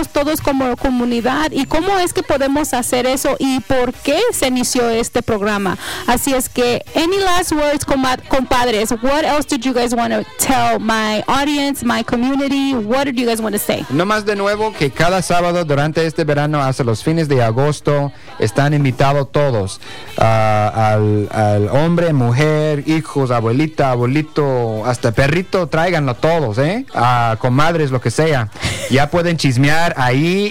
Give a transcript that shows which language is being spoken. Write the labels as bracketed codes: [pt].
[es] todos como comunidad, y cómo es que podemos hacer eso y por qué se inició este programa. Así es que, [en] any last words, compadres, what else did you guys want to tell my audience, my community, what did you guys want to say? [es] No más de nuevo que cada sábado durante este verano hasta los fines de agosto están invitados todos, al hombre, mujer, hijos, abuelita, abuelito, hasta perrito, tráiganlo todos, comadres, lo que sea, ya pueden chismear ahí